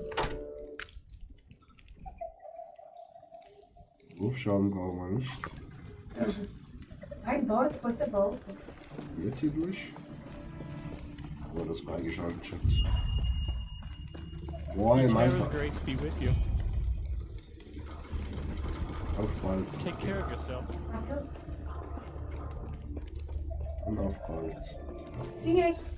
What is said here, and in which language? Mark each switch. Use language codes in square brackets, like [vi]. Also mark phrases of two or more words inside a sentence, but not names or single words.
[de] Rufschaden brauchen wir nicht. [pt] Vai embora, depois você volta. [de] Jetzt hier durch. Aber das freigeschaltet, Chat. Moin, Meister. [en] Grace be with you. [de] Auf bald. [en] Take care of yourself. [pt] Matheus, [de] Und auf bald. [pt] siga.